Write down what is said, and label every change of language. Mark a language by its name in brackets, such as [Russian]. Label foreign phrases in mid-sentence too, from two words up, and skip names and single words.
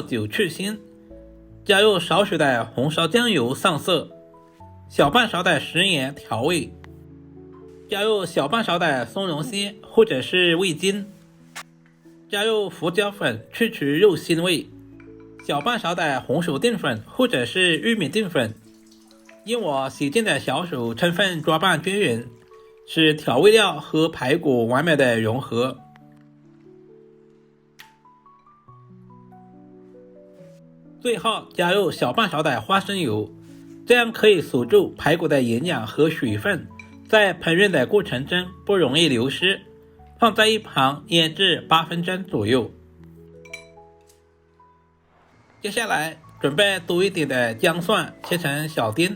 [Chinese] 酒去腥，加入少許的紅燒醬油上色，小半勺的食鹽調味，加入小半勺的松茸絲或者是味精，加入胡椒粉去除肉腥味，小半勺的紅薯澱粉或者是玉米澱粉，用我洗净的小手充分抓拌均匀，使調味料和排骨完美的融合。最後加入小半勺的花生油，這樣可以鎖住排骨的營養和水分，在烹飪的過程中不容易流失。放在一旁醃制8分鐘左右。接下來準備多一點的薑蒜，切成小丁。